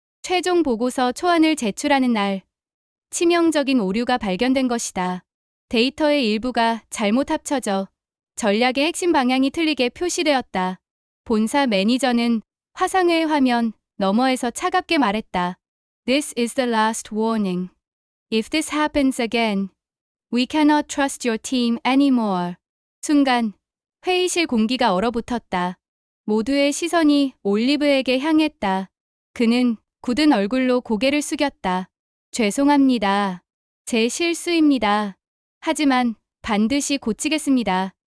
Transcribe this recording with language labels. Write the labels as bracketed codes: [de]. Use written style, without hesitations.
[ko] 최종 보고서 초안을 제출하는 날, 치명적인 오류가 발견된 것이다. 데이터의 일부가 잘못 합쳐져 전략의 핵심 방향이 틀리게 표시되었다. 본사 매니저는 화상회의 화면 너머에서 차갑게 말했다. [en] This is the last warning. If this happens again, we cannot trust your team anymore. [ko] 순간 회의실 공기가 얼어붙었다. 모두의 시선이 올리브에게 향했다. 그는 굳은 얼굴로 고개를 숙였다. 죄송합니다. 제 실수입니다. 하지만 반드시 고치겠습니다.